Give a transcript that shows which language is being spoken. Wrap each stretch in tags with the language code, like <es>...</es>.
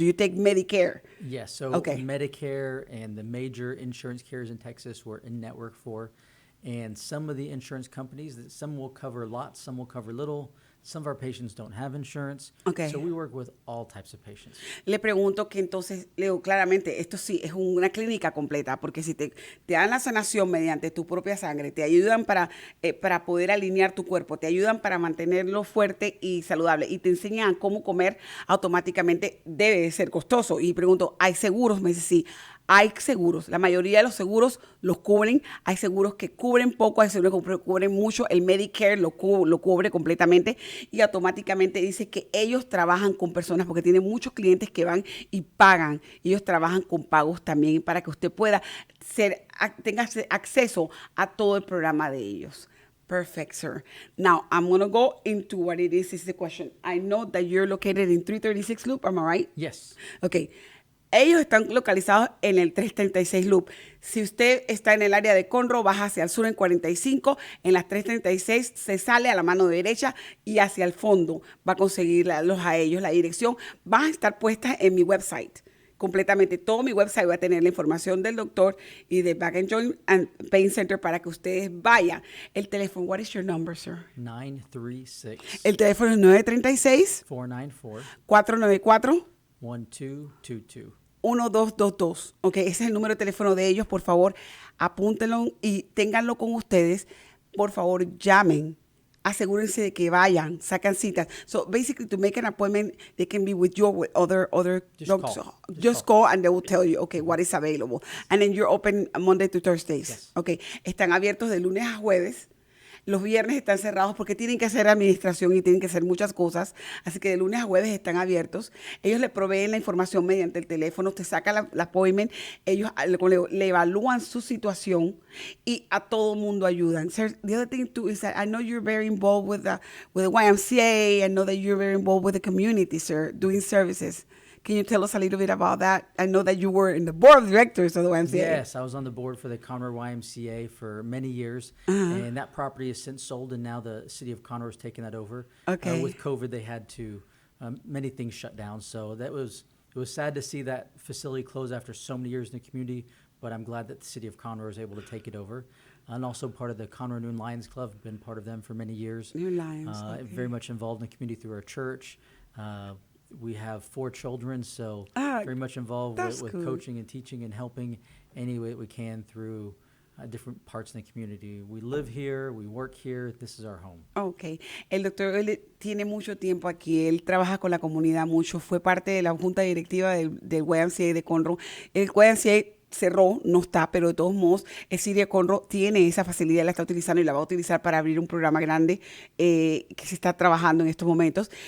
<en>Do you take Medicare? Yes, so Okay. Medicare and the major insurance carriers in Texas we're in network for. And some of the insurance companies, some will cover a lot, some will cover little. Some of our patients don't have insurance. Okay. So we work with all types of patients.</en> <es>Le pregunto que entonces, Leo, claramente, esto sí es una clínica completa, porque si te dan la sanación mediante tu propia sangre, te ayudan para poder alinear tu cuerpo, te ayudan para mantenerlo fuerte y saludable, y te enseñan cómo comer, automáticamente debe de ser costoso. Y pregunto, ¿hay seguros? Me dice, sí. Hay seguros, la mayoría de los seguros los cubren, hay seguros que cubren poco, hay seguros que cubren mucho, el Medicare lo cubre completamente y automáticamente dice que ellos trabajan con personas porque tienen muchos clientes que van y pagan, ellos trabajan con pagos también para que usted pueda tenga acceso a todo el programa de ellos.</es> <en>Perfect, sir. Now, I'm going to go into what it is the question. I know that you're located in 336 Loop, am I right? Yes. Okay.</en> <es>Ellos están localizados en el 336 Loop. Si usted está en el área de Conroe, baja hacia el sur en 45, en las 336 se sale a la mano derecha y hacia el fondo va a conseguirlos a ellos. La dirección va a estar puesta en mi website. Completamente todo mi website va a tener la información del doctor y de Back and Joint and Pain Center para que ustedes vayan. El teléfono,</es> <en>what is your number, sir? 936.</en> <es>El teléfono es 936 494 494 1222. 1222. Ok, ese es el número de teléfono de ellos. Por favor, apúntenlo y ténganlo con ustedes. Por favor, llamen. Asegúrense de que vayan, sacan citas.</es> <en>So basically, to make an appointment, they can be with you or with other Just doctors. call. Just call and they will tell you, okay, what is available. And then you're open Monday to Thursdays. Yes.</en> <es>Okay, están abiertos de lunes a jueves. Los viernes están cerrados porque tienen que hacer administración y tienen que hacer muchas cosas. Así que de lunes a jueves están abiertos. Ellos le proveen la información mediante el teléfono. Usted saca la appointment. Ellos le evalúan su situación y a todo mundo ayudan.</es> <en>Sir, the other thing too is that I know you're very involved with the YMCA. I know that you're very involved with the community, sir, doing services. Can you tell us a little bit about that? I know that you were in the board of directors of the YMCA. Yes, I was on the board for the Conroe YMCA for many years, and that property has since sold, and now the city of Conroe has taken that over. Okay. With COVID, they had to, many things shut down, so it was sad to see that facility close after so many years in the community, but I'm glad that the city of Conroe was able to take it over. And also part of the Conroe New Lions Club, been part of them for many years. New Lions, okay. Very much involved in the community through our church. We have 4 children, so very much involved with cool. coaching and teaching and helping any way we can through different parts in the community. We live here, we work here, this is our home. Ok.</en> <es>El doctor Eulitt tiene mucho tiempo aquí, él trabaja con la comunidad mucho, fue parte de la junta directiva del YMCA de Conroe. El YMCA cerró, no está, pero de todos modos, el City Conroe tiene esa facilidad, la está utilizando y la va a utilizar para abrir un programa grande que se está trabajando en estos momentos.</es>